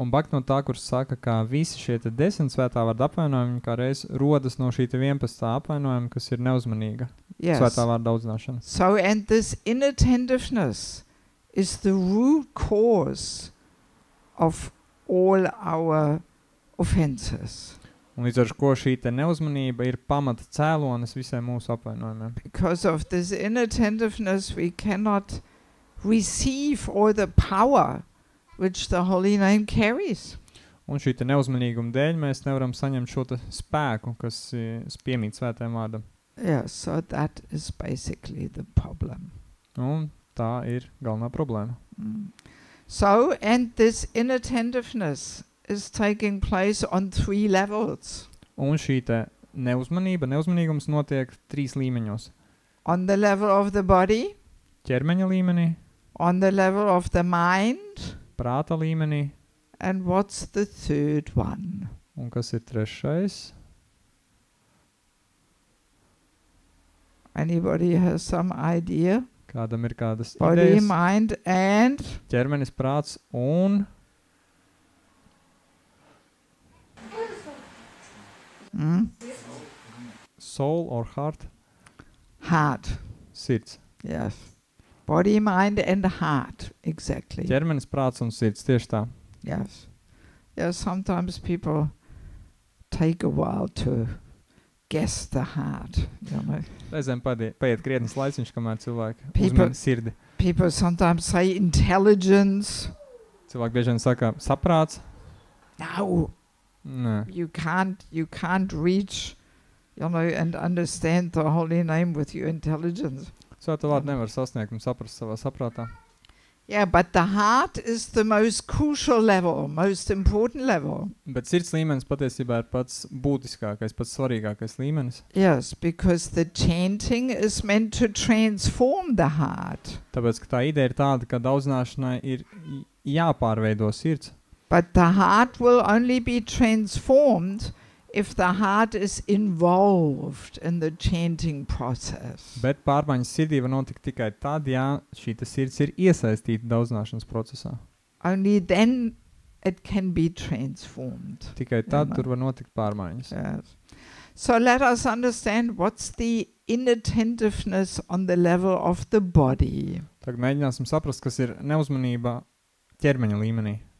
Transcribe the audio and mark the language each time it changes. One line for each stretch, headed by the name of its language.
Latvian: Un Bhaktivinoda Thakur saka, ka visi šie 10 svētā vārda apvainojumi kā reiz rodas no šī 11. apvainojuma, kas ir neuzmanīga.
English: Yes.
Latvian: Svētā vārda daudzināšana.
English: So and this inattentiveness is the root cause of all our offenses.
Latvian: Un līdz ar ko šī te neuzmanība ir pamata cēlonis visiem mūsu apvainojumiem.
English: Because of this inattentiveness we cannot receive all the power which the holy name carries.
Latvian: Un šī te neuzmanīguma dēļ mēs nevaram saņemt šo te spēku, kas piemīt svētajam vārdam.
English: Yeah, so that is basically the problem.
Latvian: Un tā ir galvenā problēma.
English: So, and this inattentiveness is taking place on 3 levels.
Latvian: Un šī te neuzmanīgums notiek 3 līmeņos.
English: On the level of the body,
Latvian: ķermeņa līmenī,
English: on the level of the mind,
Latvian: prāta līmenī,
English: and what's the third one?
Latvian: Un kas ir trešais?
English: Anybody has some idea?
Latvian: Kādam ir kādas
English: Body,
Latvian: idejas?
English: mind, and
Latvian: Ķermenis, prāts un
English: soul or heart? Heart.
Latvian: Sirds.
English: Yes. Body, mind, and heart. Exactly.
Latvian: Ķermenis, prāts un sirds. Tieši tā.
English: Yes. Yes, sometimes people take a while to guess the heart. You know?
Latvian: Reizēm paiet krietnis laiciņš, kamēr cilvēki
English: People-
Latvian: uzmana sirdi.
English: People sometimes say intelligence.
Latvian: Cilvēki bieži vien saka saprāts.
English: No,
Latvian: Nē.
English: you can't reach, you know, and understand the holy name with your intelligence.
Latvian: Svēto vārdu nevar sasniegt un saprast savā saprātā.
English: Yeah, but the heart is the most crucial level, most important level.
Latvian: Bet sirds līmenis patiesībā ir pats būtiskākais, pats svarīgākais līmenis.
English: Yes, because the chanting is meant to transform the heart.
Latvian: Tāpēc, ka tā ideja ir tāda, ka audzināšanai ir jāpārveido sirds.
English: But the heart will only be transformed if the heart is involved in the chanting process.
Latvian: Bet pārmaiņas sirdī var notikt tikai tad, ja šī sirds ir iesaistīta audzināšanas procesā.
English: Only then it can be transformed.
Latvian: Tikai tad tur var notikt pārmaiņas.
English: Yes. So let us understand what's the inattentiveness on the level of the body.
Latvian: Tagad mēģināsim saprast, kas ir neuzmanība ķermeņa līmenī.